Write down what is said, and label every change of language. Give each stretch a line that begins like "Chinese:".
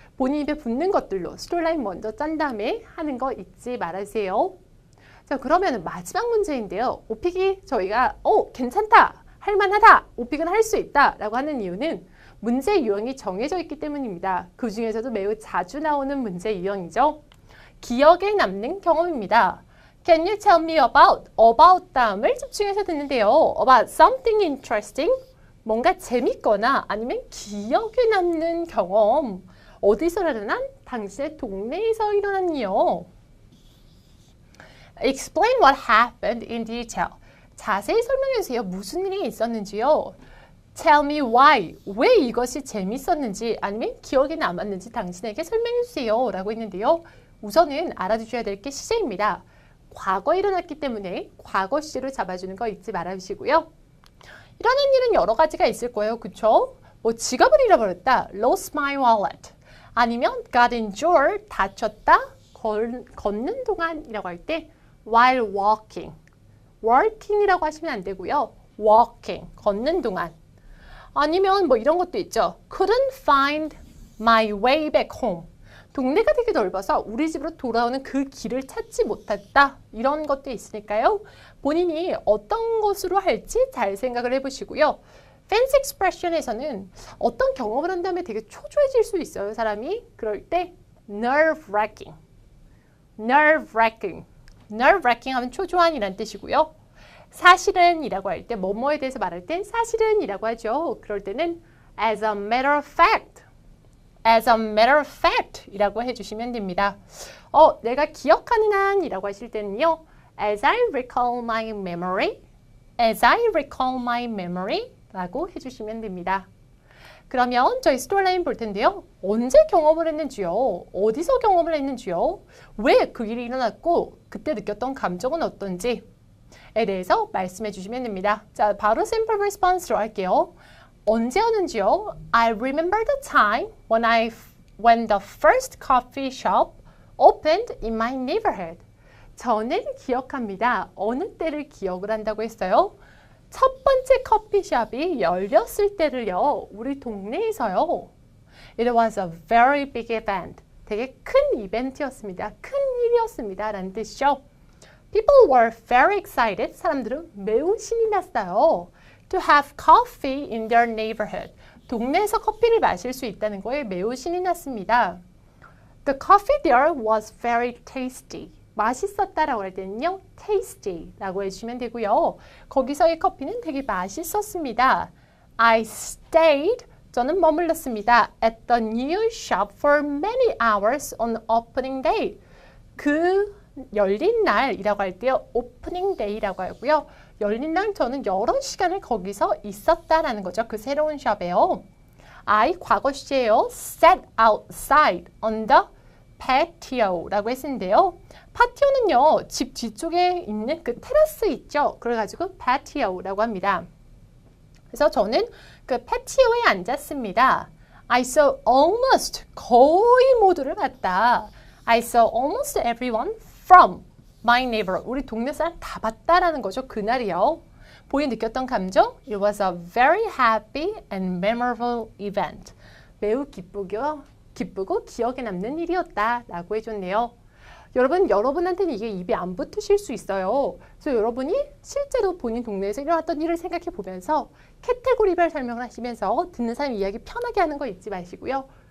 Korean: 본인 입에 붙는 것들로 스토리라인 먼저 짠 다음에 하는 거 잊지 말으세요. 자, 그러면 마지막 문제인데요. 오픽이 저희가 괜찮다, 할만하다, 오픽은 할 수 있다 라고 하는 이유는 문제 유형이 정해져 있기 때문입니다. 그 중에서도 매우 자주 나오는 문제 유형이죠. 기억에 남는 경험입니다.
English: Can you tell me about
Korean: 다음을 집중해서 듣는데요.
English: About something interesting,
Korean: 뭔가 재밌거나 아니면 기억에 남는 경험. 어디서 일어난? 당신의 동네에서 일어난 일.
English: Explain what happened in detail.
Korean: 자세히 설명해주세요. 무슨 일이 있었는지요.
English: Tell me why.
Korean: 왜 이것이 재밌었는지 아니면 기억에 남았는지 당신에게 설명해주세요. 라고 했는데요. 우선은 알아두셔야 될 게 시제입니다. 과거에 일어났기 때문에 과거 시제로 잡아주는 거 잊지 말아주시고요. 일어난 일은 여러 가지가 있을 거예요. 그쵸? 뭐 지갑을 잃어버렸다.
English: Lost my wallet.
Korean: 아니면
English: got injured.
Korean: 다쳤다. 걷는 동안이라고 할 때
English: while walking.
Korean: working이라고 하시면 안 되고요. walking. 걷는 동안. 아니면 뭐 이런 것도 있죠.
English: couldn't find my way back home.
Korean: 동네가 되게 넓어서 우리 집으로 돌아오는 그 길을 찾지 못했다. 이런 것도 있으니까요. 본인이 어떤 것으로 할지 잘 생각을 해보시고요. Fancy expression에서는 어떤 경험을 한 다음에 되게 초조해질 수 있어요. 사람이. 그럴 때 nerve-wracking. nerve-wracking. nerve-wracking 하면 초조한이란 뜻이고요. 사실은 이라고 할 때 뭐뭐에 대해서 말할 땐 사실은 이라고 하죠.
English: 그럴 때는 as a matter of fact. as a matter of fact
Korean: 이라고 해주시면 됩니다.
English: 내가 기억하는 한 이라고 하실 때는요. as I recall my memory. as I recall my memory
Korean: 라고 해주시면 됩니다. 그러면 저희 스토리라인 볼 텐데요. 언제 경험을 했는지요? 어디서 경험을 했는지요? 왜 그 일이 일어났고 그때 느꼈던 감정은 어떤지에 대해서 말씀해 주시면 됩니다. 자, 바로 simple response로 할게요. 언제였는지요?
English: I remember the time when the first coffee shop opened in my neighborhood.
Korean: 저는 기억합니다. 어느 때를 기억을 한다고 했어요? 첫 번째 커피숍이 열렸을 때를요. 우리 동네에서요.
English: It was a very big event.
Korean: 되게 큰 이벤트였습니다. 큰 일이었습니다. 라는 뜻이죠.
English: People were very excited.
Korean: 사람들은 매우 신이 났어요.
English: To have coffee in their neighborhood.
Korean: 동네에서 커피를 마실 수 있다는 거에 매우 신이 났습니다.
English: The coffee there was very tasty.
Korean: 맛있었다라고 할 때는요. tasty라고 해주시면 되고요. 거기서의 커피는 되게 맛있었습니다.
English: I stayed.
Korean: 저는 머물렀습니다.
English: At the new shop for many hours on opening day.
Korean: 그 열린 날이라고 할 때요. opening day라고 하고요. 열린 날 저는 여러 시간을 거기서 있었다라는 거죠. 그 새로운 샵에요. I 과거 시제예요.
English: sat outside on the patio
Korean: 라고 했는데요. 파티오는요. 집 뒤쪽에 있는 그 테라스 있죠. 그래가지고 patio라고 합니다. 그래서 저는 그 패티오에 앉았습니다.
English: I saw almost
Korean: 거의 모두를 봤다.
English: I saw almost everyone from my neighborhood.
Korean: 우리 동네 사람 다 봤다라는 거죠. 그날이요. 본인이 느꼈던 감정?
English: It was a very happy and memorable event.
Korean: 매우 기쁘고 기억에 남는 일이었다라고 해줬네요. 여러분한테는 이게 입에 안 붙으실 수 있어요. 그래서 여러분이 실제로 본인 동네에서 일어났던 일을 생각해 보면서 카테고리별 설명을 하시면서 듣는 사람 이야기 편하게 하는 거 잊지 마시고요.